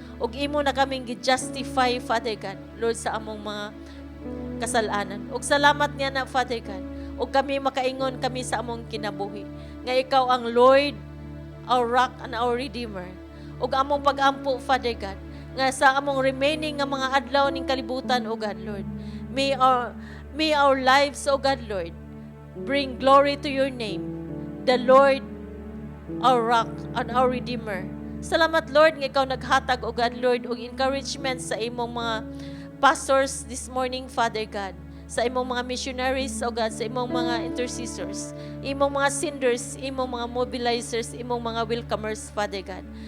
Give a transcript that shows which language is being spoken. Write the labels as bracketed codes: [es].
[ceb] Ug imo na kaming gi-justify, Father God, Lord, sa among mga kasalanan. Ug salamat niya na, Father God. Ug kami makaingon kami sa among kinabuhi nga ikaw ang Lord, [en] our rock and our redeemer. [ceb] Ug among pag-ampo, Father God, nga sa among remaining nga mga adlaw ning kalibutan, O God, Lord. [en] May our lives, O God, Lord, bring glory to your name, the Lord, our rock and our redeemer. [ceb] Salamat, Lord, nga ikaw naghatag, O God, Lord, og encouragement sa imong mga pastors [en] this morning, [ceb] Father God, sa imong mga missionaries, O God, sa imong mga intercessors, imong mga senders, imong mga mobilizers, imong mga welcomers, Father God.